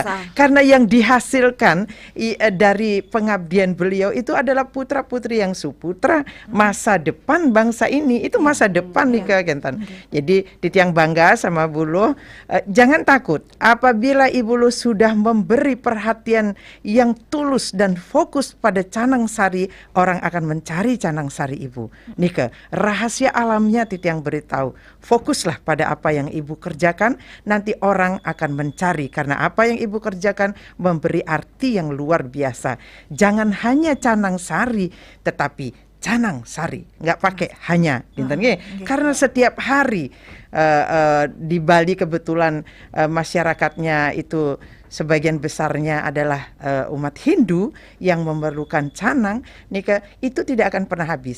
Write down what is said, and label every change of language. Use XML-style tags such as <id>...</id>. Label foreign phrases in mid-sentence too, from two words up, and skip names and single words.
<id>Karena yang dihasilkan dari pengabdian beliau itu adalah putra-putri yang suputra, masa depan bangsa ini, itu masa depan nih Kak Gentan. Jadi Titiang bangga sama Bu Lo, jangan takut apabila Ibu Lo sudah memberi perhatian yang tulus dan fokus pada canang sari, orang akan mencari canang sari Ibu. Nika, rahasia alamnya Titiang beritahu, fokuslah pada apa yang Ibu kerjakan, nanti orang akan mencari, karena apa yang Ibu kerjakan memberi arti yang luar biasa. Jangan hanya canang sari, tetapi canang sari, nggak pakai hanya, karena setiap hari di Bali kebetulan masyarakatnya itu sebagian besarnya adalah umat Hindu yang memerlukan canang, Nika, itu tidak akan pernah habis.</id>